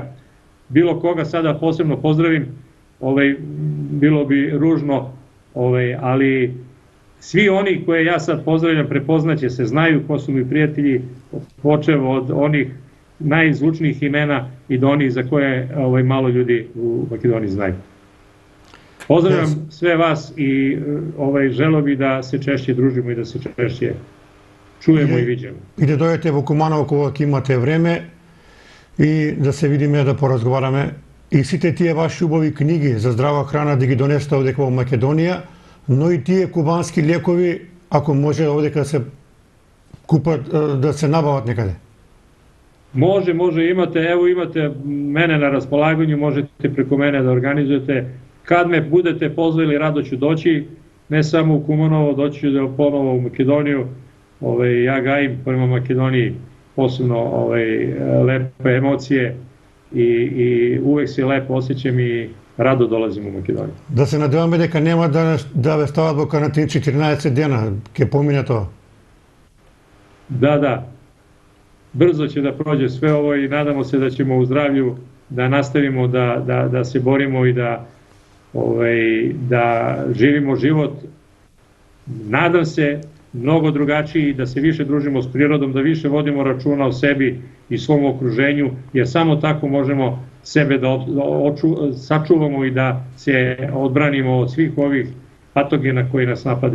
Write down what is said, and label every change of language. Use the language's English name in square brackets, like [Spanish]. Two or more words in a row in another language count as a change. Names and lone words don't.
[Serbian] Bilo koga sada posebno pozdravim, bilo bi ružno, ali svi oni koje ja sad pozdravljam prepoznaće se, znaju ko su mi prijatelji, počev od onih najzvučnijih imena i do onih za koje malo ljudi u Makedoniji znaju. Pozdravljam sve vas i želeo bi da se češće družimo i da se češće čujemo i viđemo. [Macedonian] И да дојдете во Куманово кога имате време и да се видиме, да поразговараме. И сите тие ваши убави книги за здрава храна да ги донесете овдека во Македонија, но и тие кубански лекови, ако може овдека да се купат, да се набават некаде. [Serbian] Može, imate mene na raspolaganju, možete preko mene da organizujete. Kad me budete pozvali, rado ću doći, ne samo u Kumanovo, doći ću ponovo u Makedoniju. Ja gajim prema Makedoniji posebno lepe emocije i uvek se lepo osjećam i rado dolazim u Makedoniju. [Macedonian] Да се надеваме дека нема да ве стават во карантин 14 дена, ќе помине тоа. [Serbian] Da. brzo će da prođe sve ovo i nadamo se da ćemo u zdravlju da nastavimo da se borimo i da živimo život, nadam se, mnogo drugačiji, da se više družimo s prirodom, da više vodimo računa o sebi i svom okruženju, jer samo tako možemo sebe da sačuvamo i da se odbranimo od svih ovih patogena koji nas napadaju.